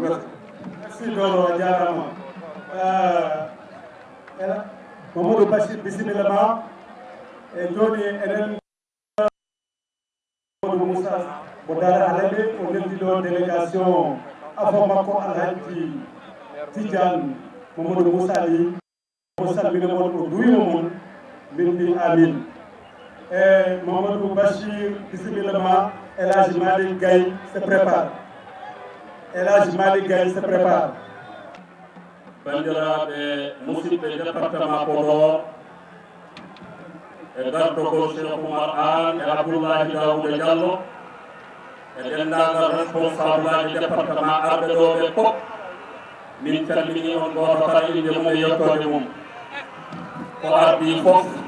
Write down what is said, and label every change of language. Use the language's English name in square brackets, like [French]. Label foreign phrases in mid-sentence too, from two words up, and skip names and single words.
[Fula] merci Doro jarama Mamadou Bachir bisimillama e joni enen Mamadou Moussa mo dara alaɓe o neldi ɗo délégation afo makko Alhaji Tidiane Mamadou Moussa Ali o salmina mon o duyno mon min mbi amin e Mamadou Bachir bisimillama El Hadji Malick Gaye [French] se prépare [Fula] El Hadji Malick Gaye [French] se prépare [Fula] bandiraɓe musidɓe département Podor e gardogol Cheikh Oumar Anne e Abdoulahi Daouda Diallo e dendagal responsable aji département arɓe ɗo ɓe pop min calmini on goto kala inde mum e yettode mum ko ardi fof